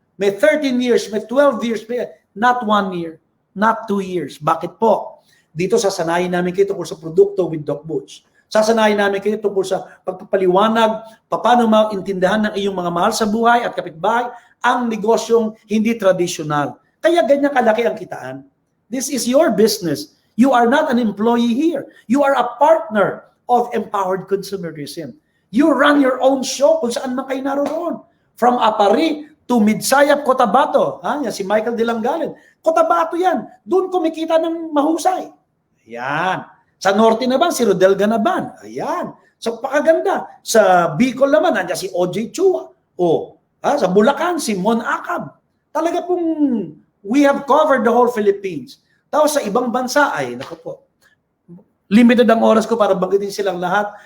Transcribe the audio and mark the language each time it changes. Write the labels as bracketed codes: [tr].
[en] May 13 years, may 12 years, may not 1 year, not 2 years. [tl] Bakit po? Dito sasanayin namin kayo tungkol sa produkto with Doc Butch. Sasanayin namin kayo tungkol sa pagpapaliwanag, paano maintindihan ng iyong mga mahal sa buhay at kapitbahay ang negosyong hindi tradisyonal. Kaya ganyan kalaki ang kitaan. [en] This is your business. You are not an employee here. You are a partner of Empowered Consumerism. You run your own show [tl] kung saan man kayo naroon. [en] From Apari to Midsayap, Cotabato. [tl] Yan si Michael Dilangalen. Cotabato yan. Doon kumikita ng mahusay. Ayan. Sa Norte naman, si Rodel Ganaban. Ayan. So, pakaganda. Sa Bicol naman, nandiyan si OJ Chua. Sa Bulacan, si Mon Acab. Talaga pong [en] we have covered the whole Philippines. [tl] Tapos sa ibang bansa, naku po. Limited ang oras ko para banggitin silang lahat.